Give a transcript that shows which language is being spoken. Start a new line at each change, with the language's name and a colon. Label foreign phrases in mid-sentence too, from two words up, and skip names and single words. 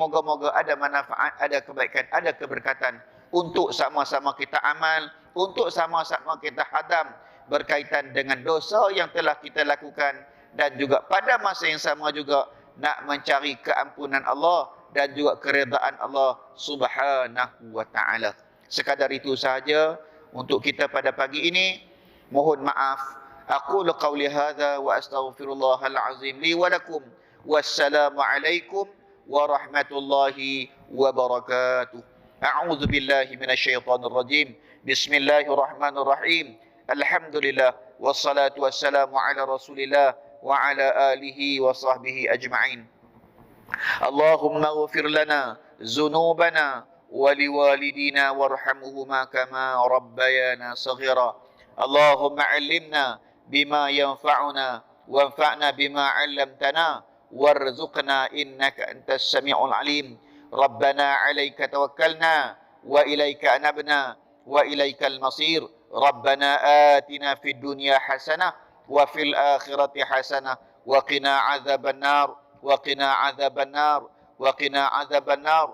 Malay: Moga-moga ada manfaat, ada kebaikan, ada keberkatan untuk sama-sama kita amal, untuk sama-sama kita hadam berkaitan dengan dosa yang telah kita lakukan, dan juga pada masa yang sama juga nak mencari keampunan Allah dan juga keredaan Allah
Arabic: سبحانه وتعالى.
Malay: Sekadar itu sahaja untuk kita pada pagi ini. Mohon maaf.
Arabic: أقول قولي هذا وأستغفر الله العظيم لي ولكم. والسلام عليكم ورحمة الله وبركاته. أعوذ بالله من الشيطان الرجيم. بسم الله الرحمن الرحيم. الحمد لله والصلاة والسلام على رسول الله وعلى آله وصحبه أجمعين. اللهم اغفر لنا ذنوبنا ولوالدينا وارحمهما كما ربيانا صغيرا. اللهم علمنا بما ينفعنا وانفعنا بما علمتنا وارزقنا إنك أنت السميع العليم. ربنا عليك توكلنا وإليك أنبنا وإليك المصير. ربنا آتنا في الدنيا حسنة وفي الآخرة حسنة وقنا عذاب النار وقنا عذاب النار وقنا عذاب النار.